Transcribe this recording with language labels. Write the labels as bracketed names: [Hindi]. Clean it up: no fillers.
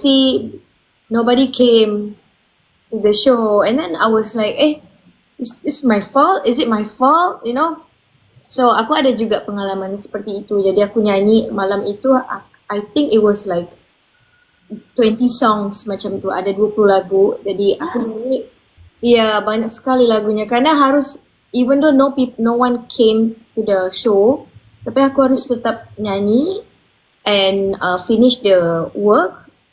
[English] See, nobody came to the show. And then I was like, is my fault? Is it my fault? You know? [Indonesian] So, aku ada juga pengalaman seperti itu. Jadi aku nyanyi malam itu, [English] I think it was like 20 songs [Indonesian] macam tu. Ada 20 lagu. Jadi aku nyanyi, iya banyak sekali lagunya. Karena harus, [English] even though no one came to the show, [Indonesian] tapi aku harus tetap nyanyi [English] and finish the work.